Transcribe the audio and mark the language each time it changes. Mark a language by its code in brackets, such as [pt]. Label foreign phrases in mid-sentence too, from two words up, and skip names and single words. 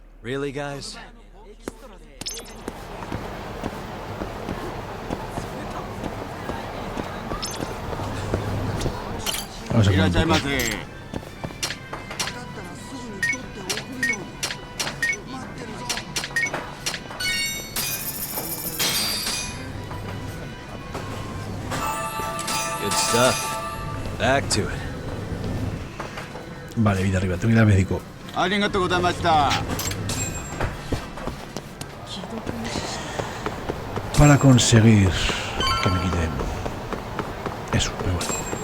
[en] Really, guys? [es] Vamos a [ja] いらっしゃいま [es] poner [ja] せ。 [en] Good stuff. Back to it. [es] Vale, vida arriba, tengo que ir al médico. [ja] ありがとうございました。 [es] Para conseguir que me quiten eso, pero bueno.